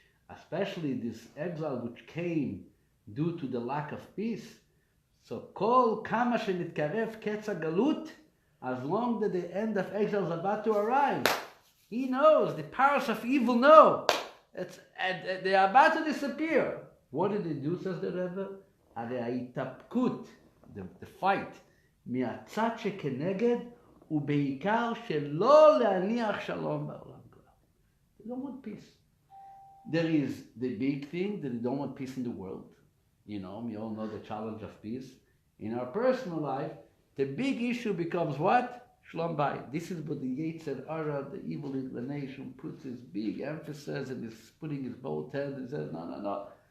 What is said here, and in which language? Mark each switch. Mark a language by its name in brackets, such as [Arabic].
[English] Especially this exile which came due to the lack of peace. So [Hebrew] kol kama shenitkarev ketz galut, [English] as long that the end of exile is about to arrive, he knows, the powers of evil know, they are about to disappear. What did they do, says the Rebbe? [Hebrew] ההתאפקות, [English] the fight, [Hebrew] מהצד שכנגד, ובעיקר שלא להניח שלום בעולם כולו. [English] They don't want peace. There is the big thing that they don't want peace in the world. You know, we all know the challenge of peace. In our personal life, the big issue becomes what? Shalom Bayit. This is what the Yetzer Hara, the evil inclination, puts his big emphasis and is putting his both hands and says, no.